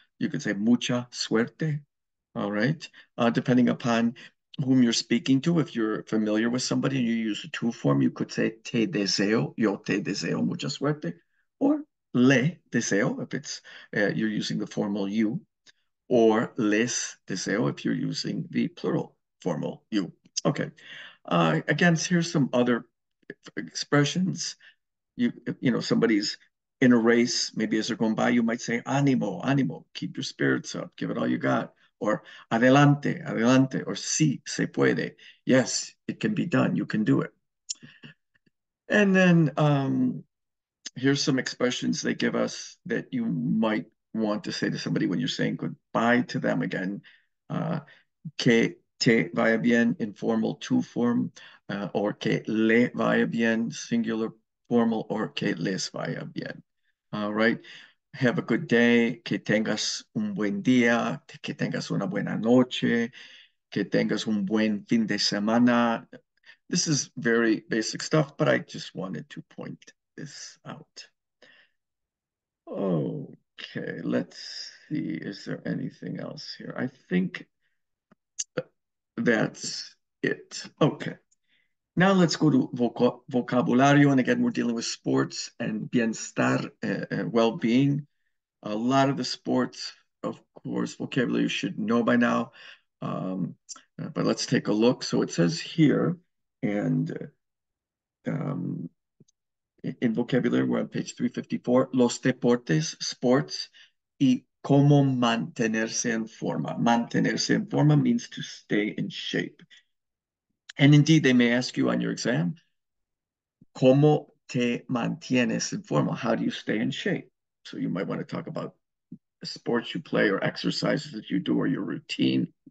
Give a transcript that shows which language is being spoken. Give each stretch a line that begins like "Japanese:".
English: You could say
Spanish: mucha suerte.
English: All right. Depending upon whom you're speaking to, if you're familiar with somebody and you use the to form, you could say
Spanish: te deseo, yo te deseo mucha suerte,
English: or
Spanish: le deseo
English: if it's you're using the formal you, or
Spanish: les deseo
English: if you're using the plural formal you. Okay. Again, here's some other expressions. Somebody's in a race, maybe as they're going by, you might say,
Spanish: ánimo, ánimo,
English: keep your spirits up, give it all you got.
Spanish: Or adelante, adelante, or sí, se puede.
English: Yes, it can be done, you can do it. And then here's some expressions they give us that you might want to say to somebody when you're saying goodbye to them again.
Spanish: Que te vaya bien,
English: informal to form,
Spanish: or que le vaya bien,
English: singular formal,
Spanish: or que les vaya bien.
English: All right. Have a good day,
Spanish: que tengas un buen día, que tengas una buena noche, que tengas un buen fin de semana.
English: This is very basic stuff, but I just wanted to point this out. Okay, let's see. Is there anything else here? I think that's it. Okay. Now let's go to vocabulario. And again, we're dealing with sports and bienestar, well-being. A lot of the sports, of course, vocabulary you should know by now. But let's take a look. So it says here, and um, in vocabulary, we're on page 354,
Spanish: los deportes,
English: sports,
Spanish: y ¿Cómo mantenerse en forma? Mantenerse en forma
English: means to stay in shape. And indeed, they may ask you on your exam,
Spanish: ¿Cómo te mantienes en forma?
English: How do you stay in shape? So you might want to talk about sports you play or exercises that you do or your routine.